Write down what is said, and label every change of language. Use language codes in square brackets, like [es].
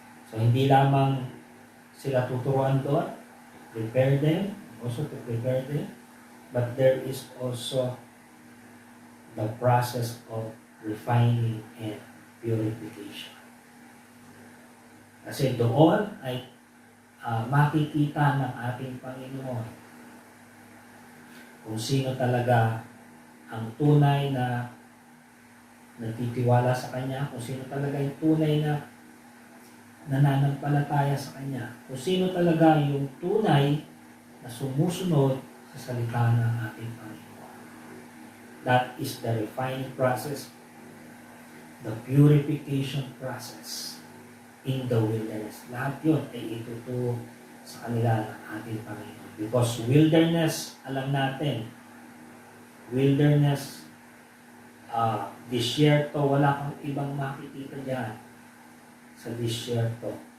[en] So [tl] hindi lamang sila tuturuan doon, [en] prepare them, also to prepare them, but there is also the process of refining and purification. [tl] Kasi doon ay makikita ng ating Panginoon kung sino talaga ang tunay na nagtitiwala sa Kanya, kung sino talaga yung tunay na nananampalataya sa Kanya, kung sino talaga yung tunay na sumusunod sa salita ng ating Panginoon. [en] That is the refining process, the purification process in the wilderness. [tl] Lahat yun ay ituturo sa kanila ng ating Panginoon. Because wilderness, alam natin, wilderness, disyerto, wala kang ibang makikita dyan sa disyerto.